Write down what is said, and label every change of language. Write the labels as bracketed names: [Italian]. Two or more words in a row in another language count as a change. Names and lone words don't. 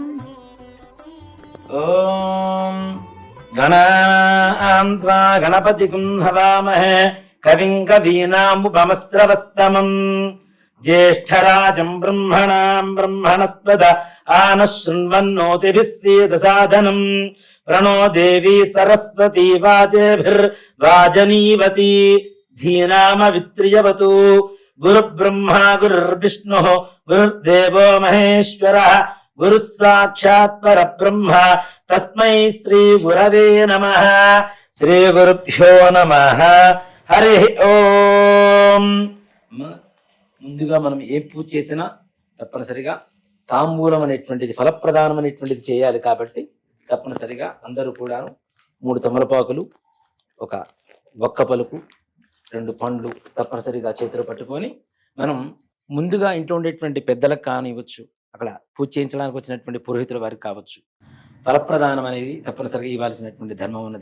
[Sanskrit] ఓం గణానాం త్వా గణపతిం హవామహే కవిం కవీనాముపమస్రవస్తమం జ్యేష్ఠరాజం బ్రహ్మణాం బ్రహ్మణస్పద ఆనః శృण्वन्नोतिभिः सीदसादनं प्रणो देवी सरस्वती वाजेभिर्वाजनीवती धीनामवित्रियवतु गुरुब्रह्मा गुरुर्विष्णुः गुरुर्देवो महेश्वरः गुरुः साक्षात् परब्रह्म तस्मै श्री गुरवे नमः. శ్రీ గురుభ్యో నమః. హరి ఓం. [Telugu] ముందుగా మనం ఏ పూజ చేసినా తప్పనిసరిగా తాంబూలం అనేటువంటిది, ఫలప్రదానం అనేటువంటిది చేయాలి. కాబట్టి తప్పనిసరిగా అందరూ కూడా 3 తమలపాకులు, ఒక ఒక్క పలుకు, 2 పండ్లు తప్పనిసరిగా చేతులు పట్టుకొని మనం ముందుగా ఇంట్లో ఉండేటువంటి పెద్దలకు కానివ్వచ్చు, అక్కడ పూజ చేయించడానికి వచ్చినటువంటి పురోహితుల వారికి కావచ్చు, ఫలప్రదానం అనేది తప్పనిసరిగా ఇవ్వాల్సినటువంటి ధర్మం ఉన్నది.